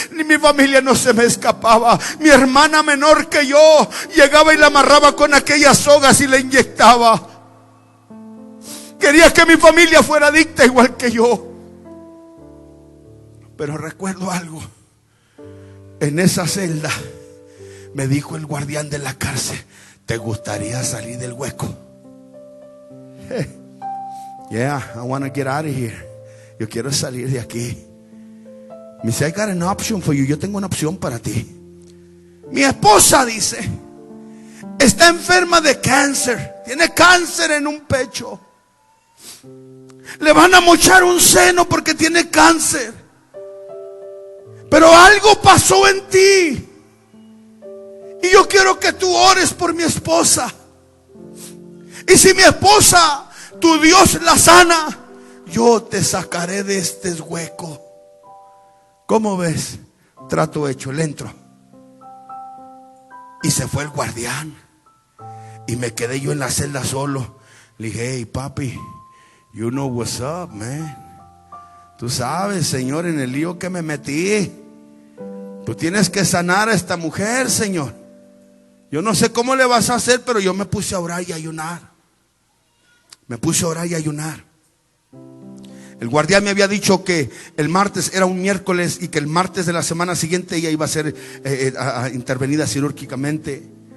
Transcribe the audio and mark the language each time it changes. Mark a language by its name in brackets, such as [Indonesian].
[Spanish] Ni mi familia no se me escapaba. Mi hermana menor que yo llegaba y la amarraba con aquellas sogas y la inyectaba. Quería que mi familia fuera adicta igual que yo. Pero recuerdo algo. En esa celda me dijo el guardián de la cárcel, ¿te gustaría salir del hueco? [English] Hey, yeah, I want to get out of here. Yo quiero salir de aquí. Me dice, I got an option for you. [Spanish] Yo tengo una opción para ti. Mi esposa, dice, está enferma de cáncer. Tiene cáncer en un pecho. Le van a mochar un seno porque tiene cáncer. Pero algo pasó en ti. Y yo quiero que tú ores por mi esposa. Y si mi esposa, tu Dios la sana, yo te sacaré de este hueco. ¿Cómo ves? Trato hecho, le entro. Y se fue el guardián. Y me quedé yo en la celda solo. [English] Le dije, hey papi, you know what's up, man. [Spanish] Tú sabes, Señor, en el lío que me metí. Tú tienes que sanar a esta mujer, Señor. Yo no sé cómo le vas a hacer, pero yo me puse a orar y a ayunar. Me puse a orar y a ayunar. El guardián me había dicho que el martes era un miércoles y que el martes de la semana siguiente ella iba a ser intervenida quirúrgicamente.